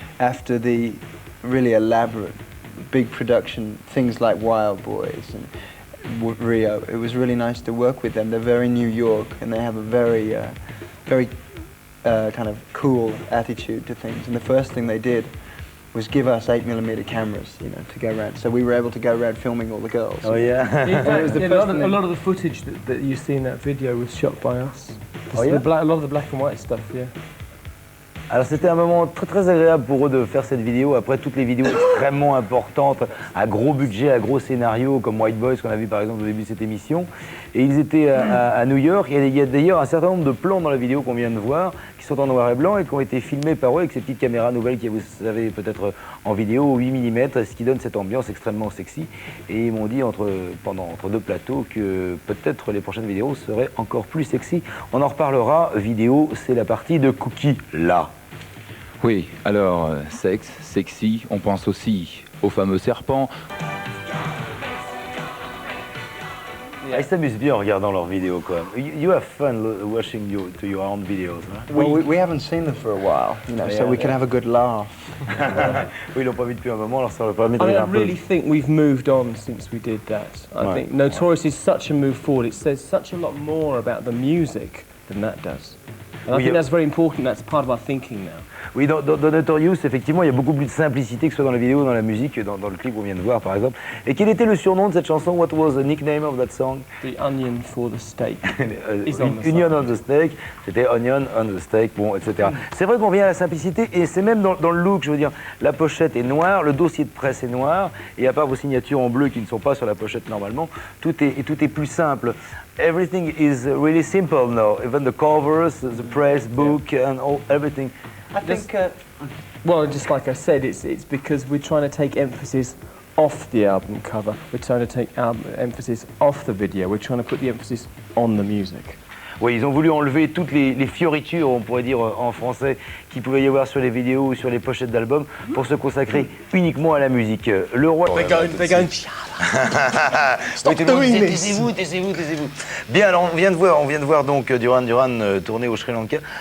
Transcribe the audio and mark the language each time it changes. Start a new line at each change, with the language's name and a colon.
English: After the really elaborate, big production, things like Wild Boys and Rio, it was really nice to work with them. They're very New York and they have a very, very kind of cool attitude to things. And the first thing they did was give us 8mm cameras, you know, to go around. So we were able to go around filming all the girls. Oh yeah. A lot of the footage that you see in that video was shot by us. Oh yeah. A lot of the black and white stuff, yeah.
French: Alors c'était un moment très très agréable pour eux de faire cette vidéo, après toutes les vidéos extrêmement importantes, à gros budget, à gros scénario, comme White Boys qu'on a vu par exemple au début de cette émission. Et ils étaient à New York, et il y a d'ailleurs un certain nombre de plans dans la vidéo qu'on vient de voir, qui sont en noir et blanc et qui ont été filmés par eux avec ces petites caméras nouvelles qui, vous savez, peut-être en vidéo, 8 mm, ce qui donne cette ambiance extrêmement sexy. Et ils m'ont dit entre deux plateaux que peut-être les prochaines vidéos seraient encore plus sexy. On en reparlera, vidéo, c'est la partie de Cookie, là. Oui, alors, sexe, sexy, on pense aussi au fameux serpent. Ils s'amusent bien en regardant leurs vidéos quand même.
English: You have fun watching your own videos, right? Well, we haven't seen them for a while, you know, so we can have a good laugh.
French: Oui, ils l'ont pas vu depuis un moment, alors ça leur permet de
English: I
French: rire un peu.
English: really think we've moved on since we did that. I think Notorious is such a move forward. It says such a lot more about the music than that does. And I think that's very important. That's part of our thinking now.
French: Oui, dans Notorious, effectivement, il y a beaucoup plus de simplicité, que ce soit dans la vidéo, dans la musique, que dans le clip qu'on vient de voir, par exemple. Et quel était le surnom de cette chanson?
English: What was the nickname of that song? The onion for the steak.
French: Onion on the steak, c'était Onion on the steak, bon, etc. C'est vrai qu'on vient à la simplicité, et c'est même dans le look, je veux dire, la pochette est noire, le dossier de presse est noir, et à part vos signatures en bleu qui ne sont pas sur la pochette normalement, tout est plus simple.
English: Everything is really simple now, even the covers, the press book, and everything. I think, well, just like I said, it's because we're trying to take emphasis off the album cover. We're trying to take emphasis off the video. We're trying to put the emphasis on the music.
French: Oui, ils ont voulu enlever toutes les fioritures, on pourrait dire en français, qu'il pouvait y avoir sur les vidéos ou sur les pochettes d'albums pour se consacrer uniquement à la musique. Le roi...
English: They're going,
French: Oui, tout le monde disait, taisez-vous. Bien, alors on vient de voir donc Duran tourner au Sri Lanka.